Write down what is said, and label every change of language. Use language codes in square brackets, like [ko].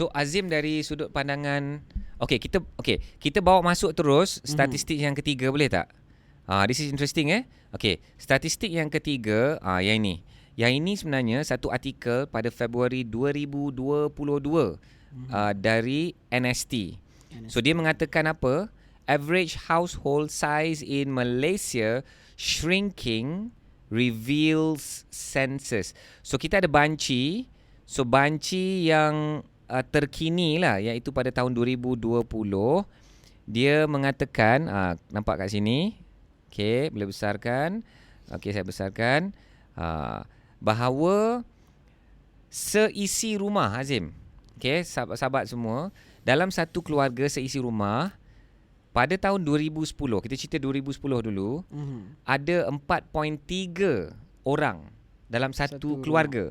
[ms] So Azim dari sudut pandangan, kita bawa masuk terus statistik yang ketiga, boleh tak? [en] This is interesting Okay, [ms] statistik yang ketiga, yang ini. Yang ini sebenarnya satu artikel pada Februari 2022 dari NST. So dia mengatakan apa? [en] Average household size in Malaysia shrinking reveals census. [ms] So kita ada banci. So banci yang terkini lah, iaitu pada tahun 2020. Dia mengatakan, nampak kat sini. Okay, boleh besarkan. Okay, saya besarkan. Bahawa seisi rumah, Azim, okay, sahabat-sahabat semua, dalam satu keluarga seisi rumah, pada tahun 2010, kita cerita 2010 dulu, ada 4.3 orang dalam satu keluarga.